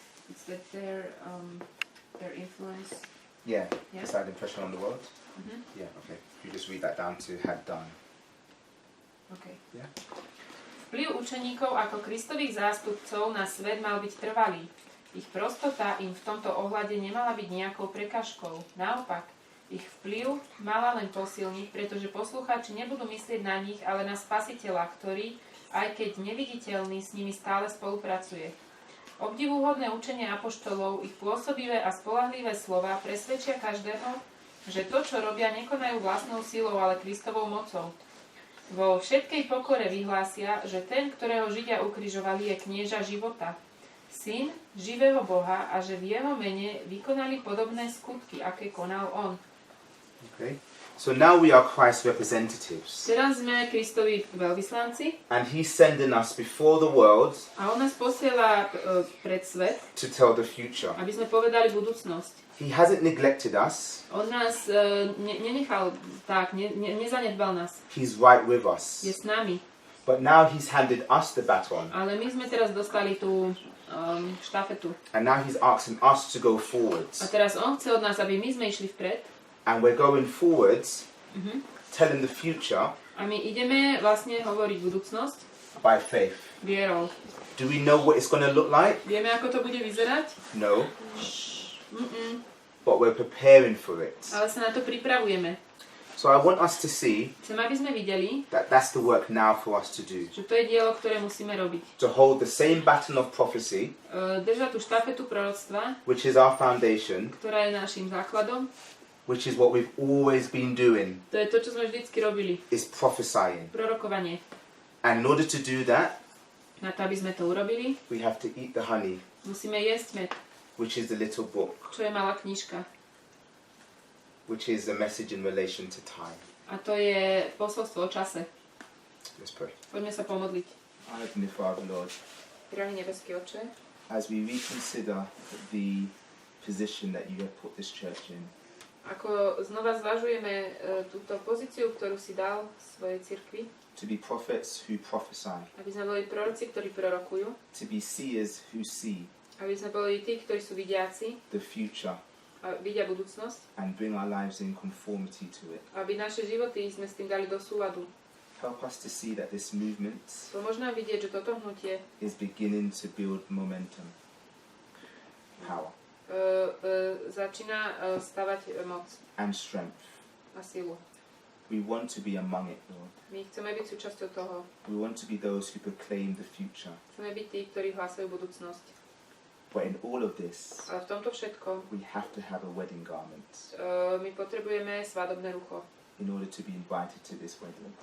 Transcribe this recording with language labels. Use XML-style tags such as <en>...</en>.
<en>It's that their influence. Yeah, Yeah. decided impression on the world. Yeah, okay. You just read that down to had done. Okay. Yeah.</en> <sk>Vplyv učeníkov ako Kristových zástupcov na svet mal byť trvalý. Ich prostota im v tomto ohľade nemala byť nejakou prekážkou. Naopak, ich vplyv mala len posilniť, pretože poslucháči nebudú myslieť na nich, ale na Spasiteľa, ktorý, aj keď neviditeľný, s nimi stále spolupracuje. Obdivuhodné učenie apoštolov, ich pôsobivé a spoľahlivé slová presvedčia každého, že to, čo robia, nekonajú vlastnou silou, ale Kristovou mocou. Vo všetkej pokore vyhlásia, že ten, ktorého Židia ukrižovali, je knieža života, syn živého Boha a že v jeho mene vykonali podobné skutky, aké konal on.</sk> <en>Okay. So now we are Christ's representatives.</en> <sk>Teraz sme Kristovi veľvyslanci</sk> <en>And he's sending us before the world</en> <sk>a on nás posiela pred svet,</sk> <en>to tell the future.</en> <sk>aby sme povedali budúcnosť.</sk> <en>He hasn't neglected us.</en> <sk>On nás nenechal tak, nezanedbal nás.</sk> <en>He's right with us.</en> <sk>Je s nami.</sk> <en>But now he's handed us the baton.</en> <sk>Ale my sme teraz dostali tú štafetu.</sk> <en>And now he's asking us to go forwards.</en> <sk>teraz on chce od nás, aby my sme išli vpred.</sk> <en>And we're going forwards, telling the future</en> <sk>A my ideme vlastne hovoriť budúcnosť</sk> <en>by faith.</en> <sk>vierou.</sk> <en>Do we know what it's going to look like?</en> <sk>Vieme, ako to bude vyzerať?</sk> <en>No. But we're preparing for it.</en> <sk>Ale sa na to pripravujeme.</sk> <en>So I want us to see</en> <sk>Chcem, aby sme videli,</sk> <en>that that's the work now for us to do.</en> <sk>že to je dielo, ktoré musíme robiť.</sk> <en>To hold the same baton of prophecy,</en> <sk>Držať tú štafetu proroctva,</sk> <en>which is our foundation,</en> <sk>ktorá je našim základom.</sk> <en>which is what we've always been doing,</en> <sk>To je to, čo sme vždycky robili.</sk> <en>is prophesying.</en> <sk>Prorokovanie.</sk> <en>And in order to do that,</en> <sk>Na to, aby sme to urobili,</sk> <en>we have to eat the honey,</en> <sk>musíme jesť med,</sk> <en>which is the little book,</en> <sk>čo je malá knižka.</sk> <en>which is a message in relation to time.</en> <sk>A to je posolstvo o čase.</sk> <en>Let's pray.</en> <sk>Poďme sa pomodliť.</sk> <en>Our Heavenly Father, Lord,</en> <sk>Drahý nebeský Otče,</sk> <en>as we reconsider the position that you have put this church in,</en> <sk>ako znova zvažujeme túto pozíciu, ktorú si dal svojej cirkvi,</sk> <en>to be prophets who prophesy,</en> <sk>aby sme boli proroci, ktorí prorokujú,</sk> <en>to be seers who see</en> <sk>aby sme boli tí, ktorí sú vidiaci</sk> <en>the future</en> <sk>a vidia budúcnosť,</sk> <en>and bring our lives in conformity to it.</en> <sk>aby naše životy sme s tým dali do súladu.</sk> <en>Help us to see that this movement</en> <sk>Pomôž nám vidieť, že toto hnutie</sk> <en>is beginning to build momentum, power,</en> <sk>začína stavať moc</sk> <en>and strength.</en> <sk>a silu.</sk> <en>We want to be among it, Lord.</en> <sk>My chceme byť súčasťou toho.</sk> <en>We want to be those who proclaim the future.</en> <sk>Chceme byť tí, ktorí hlásajú budúcnosť.</sk> <en>But in all of this,</en> <sk>Ale v tomto všetkom</sk> <en>we have to have a wedding garment</en> <sk>my potrebujeme svadobné rucho,</sk> <en>in order to be invited to this wedding.</en>